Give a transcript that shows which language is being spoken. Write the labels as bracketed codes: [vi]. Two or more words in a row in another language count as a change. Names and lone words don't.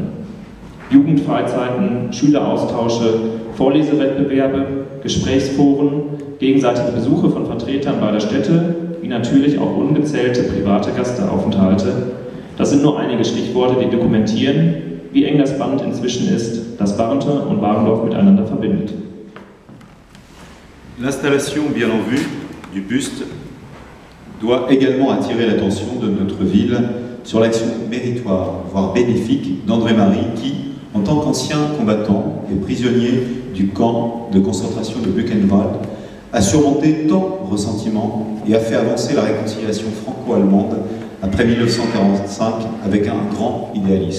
[de] Jugendfreizeiten, Schüleraustausche, Vorlesewettbewerbe, Gesprächsforen, gegenseitige Besuche von Vertretern beider Städte, wie natürlich auch ungezählte private Gastaufenthalte. Das sind nur einige Stichworte, die dokumentieren, wie eng das Band inzwischen ist, das Barenthe und Warendorf miteinander verbindet. [fr] L'installation bien en vue du buste doit également attirer l'attention de notre ville sur l'action méritoire, voire bénéfique, d'André Marie qui, en tant qu'ancien combattant et prisonnier du camp de concentration de Buchenwald, a surmonté tant de ressentiments et a fait avancer la réconciliation franco-allemande après 1945 avec un grand idéalisme.